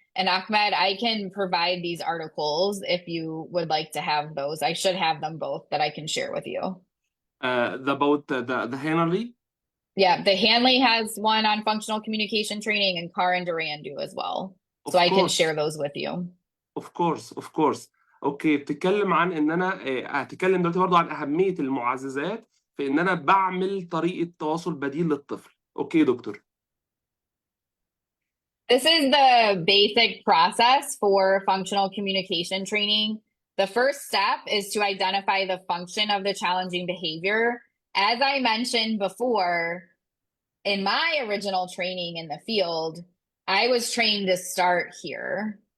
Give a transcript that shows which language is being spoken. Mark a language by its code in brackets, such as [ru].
[en] And Ahmed, I can provide these articles if you would like to have those. I should have them both that I can share with you. The Hanley? Yeah, the Hanley has one on functional communication training and Carr and Durand do as well. So I can share those with you. Of course. Okay. [ar] بتتكلم عن ان انا هتكلم دلوقتي برضو عن اهميه المعززات في ان انا بعمل طريقه تواصل بديل للطفل. اوكي دكتور. [en] This is the basic process for functional communication training. The first step is to identify the function of the challenging behavior. As I mentioned before, in my original training in the field, I was trained to start here.